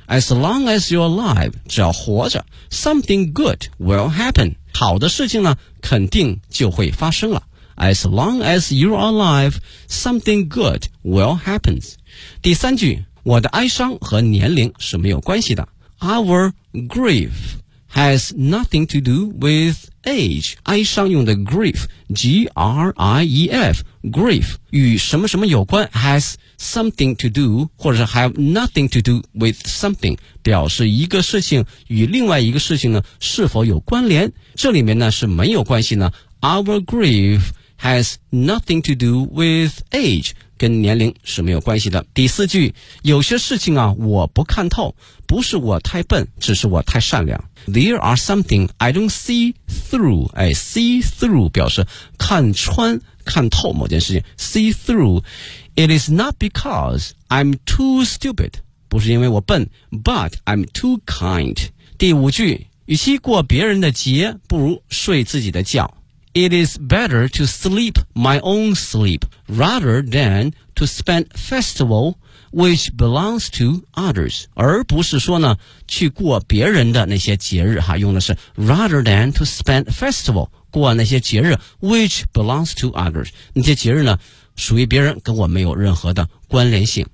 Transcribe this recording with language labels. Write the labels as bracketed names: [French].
[English] As long as you're alive, [Chinese] 只要活着 [English] something good will happen. [Chinese] 好的事情呢肯定就会发生了。 [English] As long as you're alive, something good will happen. [Chinese] 第三句，我的哀伤和年龄是没有关系的。 [English] Our grief has nothing to do with age. [Chinese] 哀伤用的 grief, G-R-I-E-F,grief 与什么什么有关 [English] has something to do [Chinese] 或者是 [English] have nothing to do with something [Chinese] 表示一个事情与另外一个事情呢是否有关联，这里面呢是没有关系呢。 [English] Our grief has nothing to do with age, [Chinese] 跟年龄是没有关系的。第四句，有些事情啊我不看透，不是我太笨，只是我太善良。 [English] There are something I don't see through, 哎 see through [Chinese] 表示看穿看透某件事情 [English] see through. It is not because I'm too stupid, [Chinese] 不是因为我笨 [English] but I'm too kind. [Chinese] 第五句，与其过别人的节不如睡自己的觉。 [English] It is better to sleep my own sleep rather than to spend festival which belongs to others, [Chinese] 而不是说呢去过别人的那些节日哈，用的是 [English] rather than to spend festival, [Chinese] 过那些节日 [English] which belongs to others, [Chinese] 那些节日呢属于别人，跟我没有任何的关联性。